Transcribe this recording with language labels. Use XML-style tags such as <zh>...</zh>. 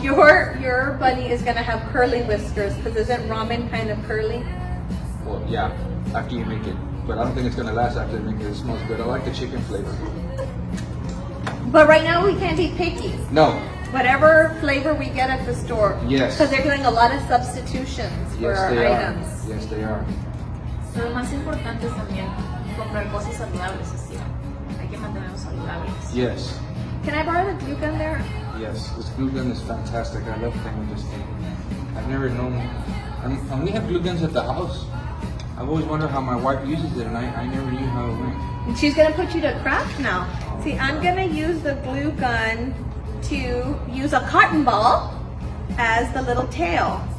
<en>your bunny is gonna have curly whiskers because isn't ramen kind of curly? Well, yeah, after you make it. But I don't think it's gonna last after you make it. It smells good. I like the chicken flavor. But right now we can't be picky. No. Whatever flavor we get at the store. Yes. Because they're doing a lot of substitutions for Yes, our they items. are. Yes, they are.</en> <es>Lo más importante es también comprar cosas saludables, así. Hay que mantenernos saludables.</es> <en>Yes. Can I borrow the glue gun there? Yes. This glue gun is fantastic. I love playing with this thing. I've never known. And we have glue guns at the house. I've always wondered how my wife uses it, and I never knew how it went. And she's gonna put you to craft now. See, I'm gonna use the glue gun to use a cotton ball as the little tail.</en>